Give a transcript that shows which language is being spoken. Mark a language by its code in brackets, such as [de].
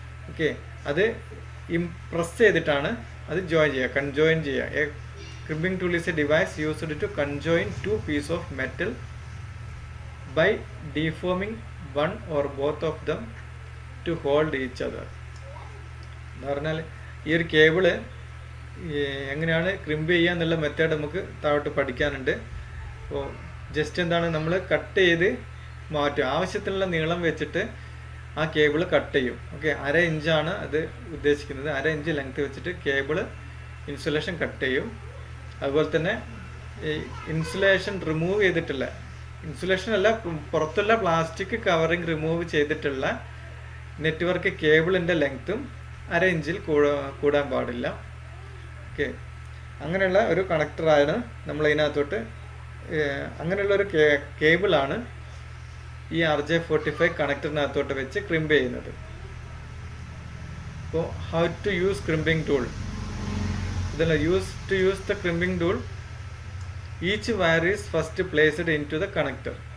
[ml] Okay, അത് press ചെയ്തിട്ടാണ് അത് ജോയിൻ ചെയ്യുക, കൺജോയിൻ ചെയ്യുക. [en] Crimping tool is a device used to conjoin 2 pieces of metal by deforming one or both of them to hold each other. [ml] എന്ന് പറഞ്ഞാൽ ഈ ഒരു കേബിള് എങ്ങനെയാണ് ക്രിമ്പ് ചെയ്യുക എന്നുള്ള മെത്തേഡ് നമുക്ക് താഴോട്ട് പഠിക്കാനുണ്ട്. അപ്പോൾ ജസ്റ്റ് എന്താണ്, നമ്മൾ കട്ട് ചെയ്ത് മാറ്റും, ആവശ്യത്തിനുള്ള നീളം വെച്ചിട്ട് ആ കേബിള് കട്ട് ചെയ്യും. ഓക്കെ, 1/2 ഇഞ്ചാണ് അത് ഉദ്ദേശിക്കുന്നത്. 1/2 ഇഞ്ച് ലെങ്ത് വെച്ചിട്ട് കേബിള് ഇൻസുലേഷൻ കട്ട് ചെയ്യും. അതുപോലെ തന്നെ ഈ ഇൻസുലേഷൻ റിമൂവ് ചെയ്തിട്ടുള്ള, ഇൻസുലേഷൻ അല്ല, പുറത്തുള്ള പ്ലാസ്റ്റിക് കവറിങ് റിമൂവ് ചെയ്തിട്ടുള്ള നെറ്റ്വർക്ക് കേബിളിൻ്റെ ലെങ്ത്തും 1/2 ഇഞ്ചിൽ കൂടാൻ പാടില്ല. ഓക്കെ, അങ്ങനെയുള്ള ഒരു കണക്ടറാണ് നമ്മൾ ഇതിനകത്തോട്ട്, അങ്ങനെയുള്ളൊരു കേബിളാണ് ഈ RJ45 കണക്ടറിനകത്തോട്ട് വെച്ച് ക്രിമ്പ് ചെയ്യുന്നത്. [en] അപ്പോൾ how to use crimping tool. Then to use the crimping tool, each wire is first placed into the connector.